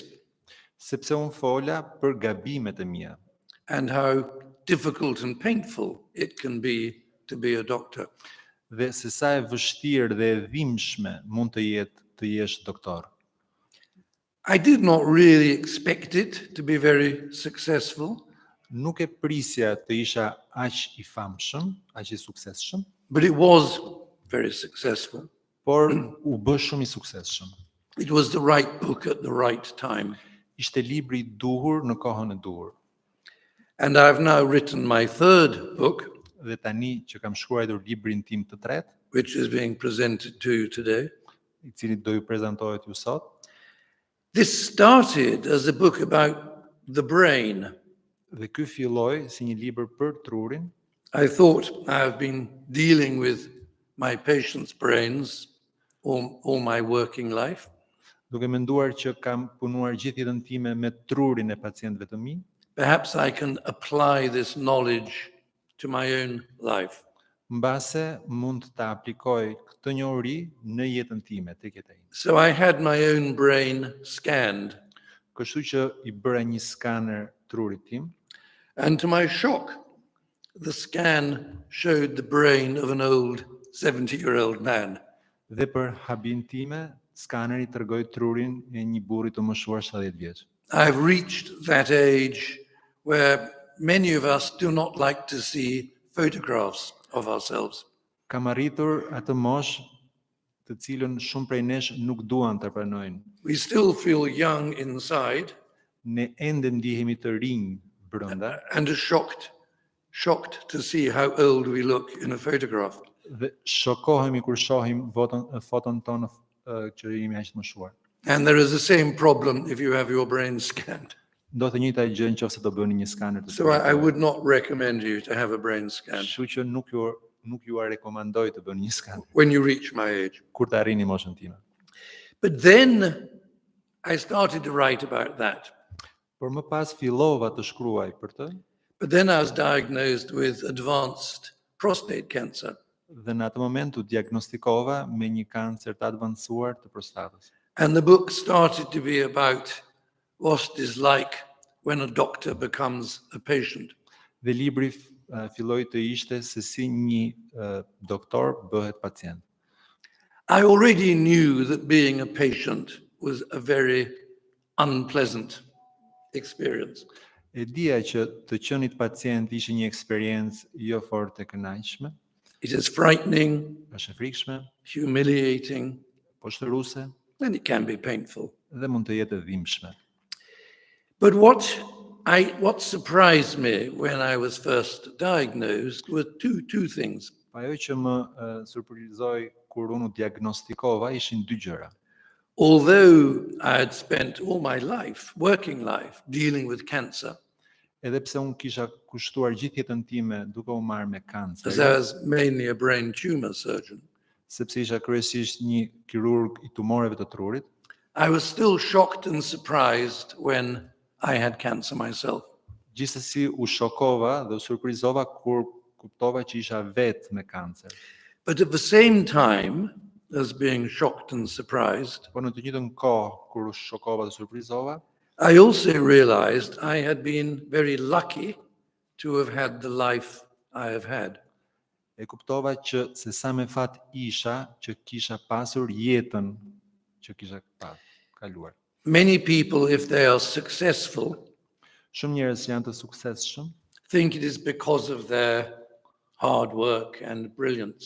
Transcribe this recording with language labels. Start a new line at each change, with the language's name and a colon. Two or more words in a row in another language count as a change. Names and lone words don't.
Albanian: Sepse unë fola për gabimet e mia.
English: And how difficult and painful it can be to be a doctor.
Albanian: Dhe se sa e vështirë dhe e dhimbshme mund të jetë të jesh doktor.
English: I did not really expect it to be very successful,
Albanian: Nuk e prisja të isha aq i famshëm, aq i suksesshëm,
English: but it was very successful.
Albanian: por u bë shumë i suksesshëm.
English: It was the right book at the right time.
Albanian: Ishte libri i duhur në kohën e duhur.
English: And I've now written my third book,
Albanian: Dhe tani që kam shkruar librin tim të tretë,
English: which is being presented to you today.
Albanian: i cili do ju prezantohet ju sot,
English: This started as a book about the brain.
Albanian: dhe ky filloi si një libër për trurin.
English: I thought I've been dealing with my patients' brains all my working life.
Albanian: Duke menduar që kam punuar gjithë jetën time me trurin e pacientëve të mi,
English: Perhaps I can apply this knowledge to my own life.
Albanian: mbase mund ta aplikoj këtë njohuri në jetën time, tek jeta ime.
English: So I had my own brain scanned,
Albanian: Kështu që i bëra një skaner trurit tim,
English: and to my shock, the scan showed the brain of an old 70-year-old man.
Albanian: dhe për habin time, skaneri tregoi trurin e një burri të moshuar 70 vjeç.
English: I've reached that age where many of us do not like to see photographs of ourselves.
Albanian: Kam arritur atë moshë të cilën shumë prej nesh nuk duan të pranojnë.
English: We still feel young inside
Albanian: Ne ende ndihemi të rinj brenda
English: and are shocked to see how old we look in a photograph.
Albanian: dhe shokohemi kur shohim foton tonë që jemi aq të moshuar.
English: And there is the same problem if you have your brain scanned.
Albanian: Do të njëjta gjë nëse do bëni një skaner të
English: So I would not recommend you to have a brain scan
Albanian: Kështu që nuk ju rekomandoj të bëni një skaner
English: when you reach my age.
Albanian: kur të arrini moshën time.
English: But then I started to write about that.
Albanian: Por më pas fillova të shkruaj për të,
English: But then I was diagnosed with advanced prostate cancer.
Albanian: dhe në atë moment u diagnostikova me një kancer të avancuar të prostatës.
English: And the book started to be about what it is like when a doctor becomes a patient.
Albanian: Dhe libri filloi të ishte se si një doktor bëhet pacient.
English: I already knew that being a patient was a very unpleasant experience.
Albanian: E dija që të qenit pacient ishte një eksperiencë jo fort e kënaqshme,
English: It is frightening,
Albanian: është e frikshme,
English: humiliating,
Albanian: poshtëruese
English: and it can be painful.
Albanian: dhe mund të jetë e dhimbshme.
English: But what surprised me when I was first diagnosed were two things.
Albanian: Ajo që më surprizoi kur unë u diagnostikova ishin dy gjëra.
English: Although I had spent all my life, working life, dealing with cancer,
Albanian: Edhe pse unë kisha kushtuar gjithë jetën time duke u marrë me kancer,
English: as I was mainly a brain tumor surgeon,
Albanian: sepse isha kryesisht një kirurg i tumoreve të trurit,
English: I was still shocked and surprised when I had cancer myself.
Albanian: gjithsesi u shokova dhe u surprizova kur kuptova që isha vetë me kancer.
English: But at the same time as being shocked and surprised,
Albanian: Por në të njëjtën kohë kur u shokova dhe surprizova,
English: I also realized I had been very lucky to have had the life I have had.
Albanian: e kuptova që se sa me fat isha që kisha pasur jetën që kisha kaluar.
English: Many people, if they are successful,
Albanian: Shumë njerëz janë të suksesshëm,
English: think it is because of their hard work and brilliance.